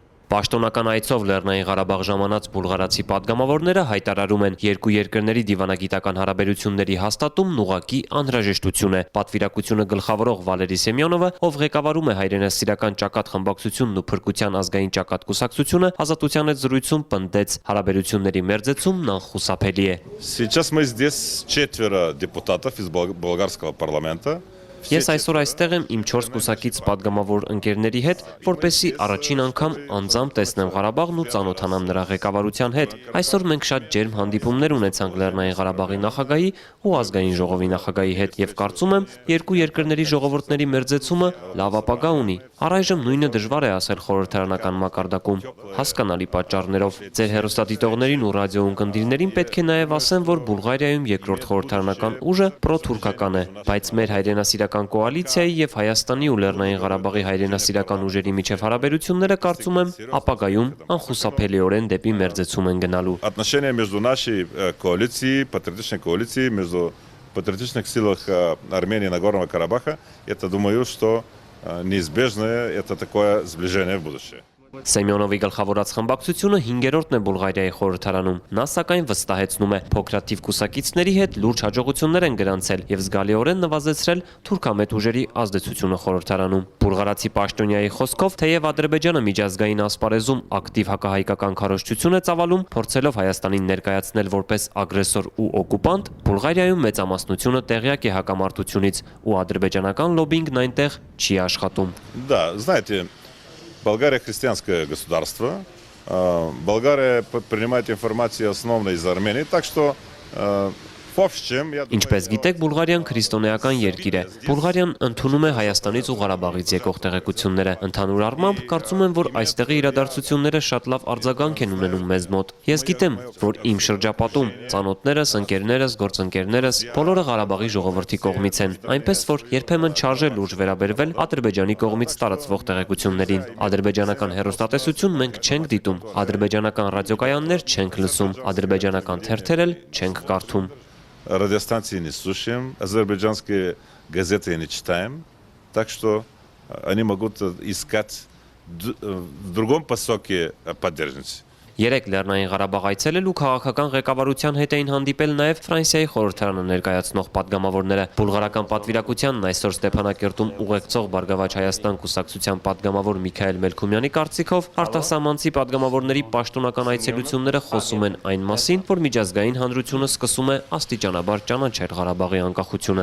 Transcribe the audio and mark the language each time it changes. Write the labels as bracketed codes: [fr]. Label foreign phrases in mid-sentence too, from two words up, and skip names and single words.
[hy] Պաշտոնական այցով Լեռնային Ղարաբաղ ժամանած բուլղարացի պատգամավորները հայտարարում են երկու երկրների դիվանագիտական հարաբերությունների հաստատումն ուղղակի անհրաժեշտություն է։ Պատվիրակությունը գլխավորող Վալերի Սեմյոնովը, ով ղեկավարում է հայրենասիրական ճակատ խմբակցությունն ու Փրկության ազգային ճակատ կուսակցությունը, Ազատության հետ զրույցում պնդեց հարաբերությունների մերձեցումն անխուսափելի է։ [ru] Сейчас мы здесь 4 депутатов из болгарского парламента. [hy] Ես այսօր այստեղ եմ իմ 4 կուսակից պատգամավոր ընկերների հետ, որպեսզի առաջին անգամ անձամբ տեսնեմ Ղարաբաղն ու ծանոթանամ նրա ղեկավարության հետ։ Այսօր մենք շատ ջերմ հանդիպումներ ունեցանք Լեռնային Ղարաբաղի նախագահի ու ազգային ժողովի նախագահի հետ եւ կարծում եմ, երկու երկրների ժողովուրդների մերձեցումը լավ ապագա ունի։ Առայժմ նույնը դժվար է ասել խորհրդարանական մակարդակում, հասկանալի պատճառներով։ Ձեր հեռուստադիտողներին ու ռադիոընկերներին պետք է նաեւ ասեմ, որ Բուլղարիայում երկրորդ խորհրդարանական ուժը պրոթուրքական է, բայց մեր հայրենասիրական կոալիցիայի եւ Հայաստանի ու Լեռնային Ղարաբաղի հայրենասիրական ուժերի միջև հարաբերությունները կարծում եմ ապագայում անխուսափելիորեն դեպի մերձեցում են գնալու։ [ru] Отношения между нашей коалицией, патриотичной коалицией, между патриотичных силах Армении и Нагорного Карабаха, это думаю, что неизбежно это такое сближение в будущее. [hy] Սեմյոնովի գլխավորած խմբակցությունը 5-րդն է Բուլղարիայի խորհրդարանում։ Նա սակայն վստահեցնում է, փոքրաթիվ կուսակիցների հետ լուրջ հաջողություններ են գրանցել եւ զգալիորեն նվազեցրել թուրքամետ ուժերի ազդեցությունը խորհրդարանում։ Բուլղարացի պաշտոնյայի խոսքով, թեև Ադրբեջանը միջազգային ասպարեզում ակտիվ հակահայկական քարոզչություն է ծավալում, փորձելով Հայաստանին ներկայացնել որպես ագրեսոր ու օկուպանտ, Բուլղարիայում մեծամասնությունը տեղյակ է հակամարտությունից ու ադրբեջանական լոբինգն այնտեղ չի աշխատում։ [ru] Да, знаете, Болгария христианское государство. Болгария принимает информацию основно из Армении, так что в общем, я думаю, [hy] Ինչպես գիտեք, Բուլղարիան քրիստոնեական երկիր է։ Բուլղարիան ընդունում է Հայաստանից ու Ղարաբաղից եկող տեղեկությունները։ Ընդհանուր առմամբ, կարծում եմ, որ այստեղի իրադարձությունները շատ լավ արձագանք են ունենում մեզ մոտ։ Ես գիտեմ, որ իմ շրջապատում ծանոթներս, ընկերներս, գործընկերներս բոլորը Ղարաբաղի ժողովրդի կողմից են, այնպես որ երբեմն չարժե լուրջ վերաբերվել Ադրբեջանի կողմից տարածվող տեղեկություններին։ Ադրբեջանական հեռուստատեսություն մենք չենք դիտում, ադրբեջանական ռադիոկայաններ չենք լսում, ադրբեջանական թերթեր էլ չենք կարդում։ [ru] Радиостанции не слушаем, азербайджанские газеты не читаем, так что они могут искать в другом посоке поддержки. [hy] Երեք Լեռնային Ղարաբաղ այցելել ու քաղաքական ղեկավարության հետ էին հանդիպել նաև Ֆրանսիայի խորհրդարանը ներկայացնող պատգամավորները։ Բուլղարական պատվիրակությանն այսօր Ստեփանակերտում ուղեկցող Բարգավաճ Հայաստան կուսակցության պատգամավոր Միքայել Մելքումյանի կարծիքով արտասահմանցի պատգամավորների պաշտոնական այցելությունները խոսում են այն մասին, որ միջազգային հանրությունը սկսում է աստիճանաբար ճանաչել Ղարաբաղի անկախությունը։